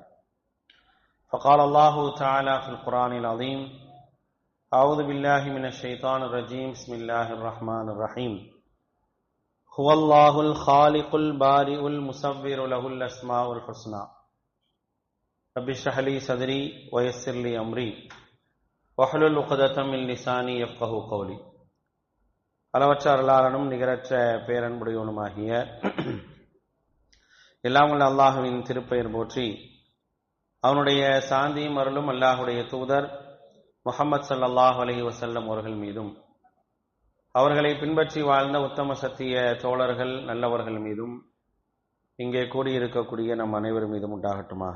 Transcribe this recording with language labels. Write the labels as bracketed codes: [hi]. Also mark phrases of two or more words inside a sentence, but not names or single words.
[ar] فقال الله تعالى في القرآن العظيم: أعوذ بالله من الشيطان الرجيم بسم الله الرحمن الرحيم. هو الله الخالق البارئ المصور له الأسماء الحسنى رب اشرح لي صدري ويسر لي أمري واحلل عقدة من لساني يفقهوا قولي. [ta] அளவற்ற அருளாளனும் நிகரற்ற பேரன்புடையவனுமாகிய எல்லாம் வல்ல அல்லாஹுவின் திருப்பெயர் போற்றி, அவனுடைய சாந்தியும் அருளும் அல்லாஹுடைய தூதர் முஹம்மது [ar] صلى الله عليه وسلم [ta] அவர்கள் மீதும் அவர்களை பின்பற்றி வாழ்ந்த உத்தம சத்திய தோழர்கள் நல்லவர்கள் மீதும் இங்கே கூடியிருக்கக்கூடிய நம் அனைவர் மீதும் உண்டாகட்டுமாக.